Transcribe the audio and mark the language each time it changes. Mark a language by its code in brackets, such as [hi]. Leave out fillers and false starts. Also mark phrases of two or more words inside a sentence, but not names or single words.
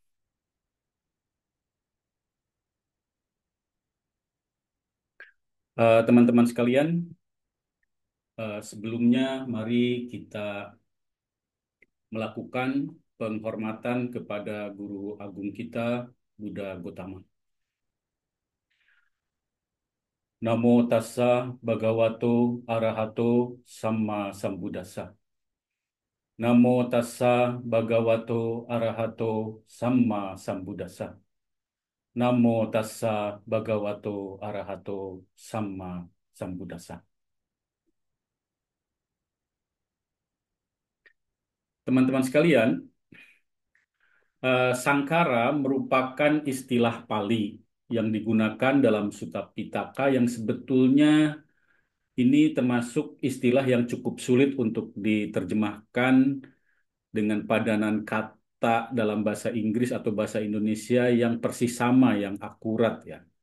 [id] Teman-teman sekalian, sebelumnya mari kita melakukan penghormatan kepada Guru Agung kita, Buddha Gotama. [pi] Namo tassa bhagavato arahato samma sambuddhassa. Namo tassa bhagavato arahato samma sambuddhassa. Namo tassa bhagavato arahato samma sambuddhassa. [id] Teman-teman sekalian, sangkara merupakan istilah Pali yang digunakan dalam Sutta Pitaka yang sebetulnya ini termasuk istilah yang cukup sulit untuk diterjemahkan dengan padanan kata dalam bahasa Inggris atau bahasa Indonesia yang persis sama, yang akurat ya.